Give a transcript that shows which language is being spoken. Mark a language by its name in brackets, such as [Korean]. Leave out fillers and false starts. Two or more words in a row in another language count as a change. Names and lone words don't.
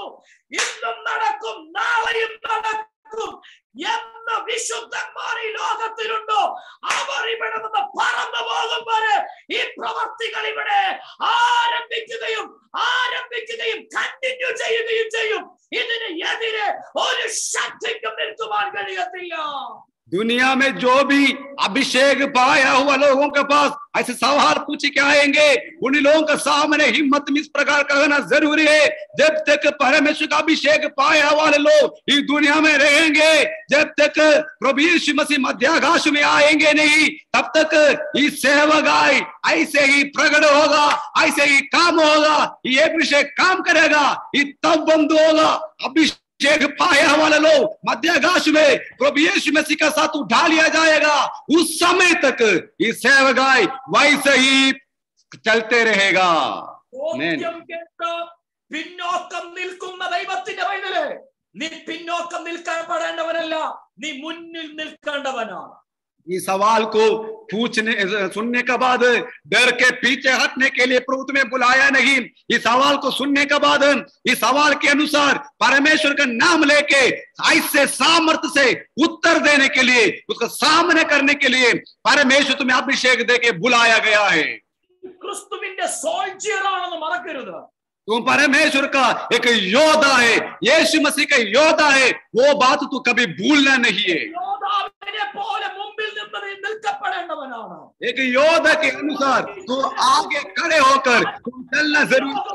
[Malayalam] ഇന്നും നടക്കും, നാളെയും നടക്കും എന്ന് വിശുദ്ധന്മാർ ഈ ലോകത്തിലുണ്ടോ അവർ ഇവിടെ നിന്ന് പറന്നു പോകും വരെ ഈ പ്രവർത്തികൾ ഇവിടെ ആരംഭിക്കുകയും കണ്ടിന്യൂ ചെയ്യുകയും ചെയ്യും. ഇതിന് എതിരെ ഒരു ശക്തിക്കും നിൽക്കുവാൻ കഴിയത്തില്ല. [Hindi] दुनिया में जो भी अभिषेक पाया हुआ लोगों के पास ऐसे सवाल पूछ के आएंगे, उन लोगों के सामने हिम्मत में इस प्रकार कहना जरूरी है, जब तक परमेश्वर का अभिषेक पाया वाले लोग इस दुनिया में रहेंगे, जब तक प्रभु यीशु मसीह मध्याकाश में आएंगे नहीं, तब तक इस सेवकाई ऐसे ही प्रकट होगा, ऐसे ही काम होगा. ये अभिषेक काम करेगा, ये तब बंद होगा. अभिषेक पाया वाले लोग मध्याकाश में प्रभु यीशु मसीह का साथ उठा लिया जाएगा. उस समय तक ये सेवकाई वैसे ही चलते रहेगा. [Malayalam] പിന്നോക്കം നിൽക്കുന്ന ദൈവത്തിന്റെ വഴിയിലെ നീ പിന്നോക്കം നിൽക്കപ്പെടേണ്ടവനല്ല, നീ മുന്നിൽ നിൽക്കേണ്ടവനാണ്. [Hindi] इस सवाल को सुनने के बाद डर के पीछे हटने के लिए प्रभु तुम्हें बुलाया नहीं. इस सवाल को सुनने के बाद इस सवाल के अनुसार परमेश्वर का नाम लेके ऐसे सामर्थ्य से उत्तर देने के लिए, उसका सामने करने के लिए परमेश्वर तुम्हें अभिषेक देके बुलाया गया है. [Malayalam] ക്രിസ്തുവിന്റെ സോൾജിയർ ആണെന്ന് മറക്കരുത്. [Hindi] तुम परमेश्वर का एक योद्धा है, यीशु मसीह का योद्धा है, वो बात तू कभी भूलना नहीं है. एक योद्धा के अनुसार तू आगे खड़े होकर तुम चलना जरूर.